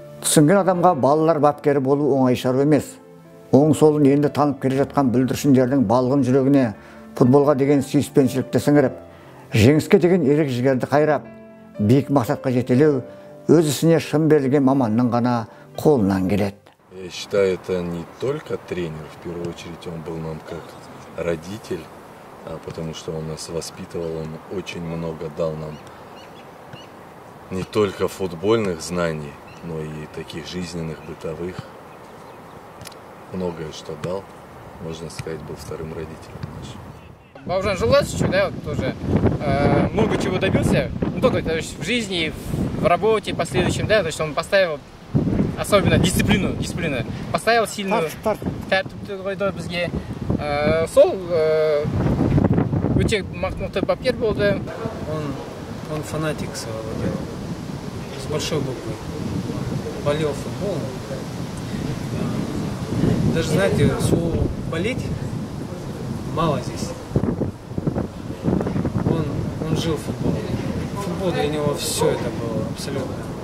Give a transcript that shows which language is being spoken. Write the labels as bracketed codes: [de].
[kk] Түсінген адамға балалар бапкері болу оңай шаруа емес. оң солын енді танып келе жатқан бүлдіршіндердің балғын жүрегіне футболға деген сүйіспеншілікті сіңіріп, жеңіске деген ерік жігерді қайрап, биік мақсатқа жетелеу өз ісіне шын берілген маманның ғана қолынан келеді. [ru] Я считаю, это не только тренер, в первую очередь он был нам как родитель, потому что он нас воспитывал, он очень много дал нам не только футбольных знаний, но и таких жизненных, бытовых. Многое что дал, можно сказать, был вторым родителем нашим. Бауыржан Жолдасович, да, вот тоже много чего добился, не только то есть, в жизни, в работе последующем, да, то есть он поставил особенно дисциплину, поставил сильную [kk] тәртіпті қойды бізге. Сол өте мақтанықты бапкер болды. [ru] Он фанатик своего дела, с большой буквы, болел футболом. Даже, знаете, слово «болеть» мало здесь. Он жил футболом. Футбол для него все это было абсолютно.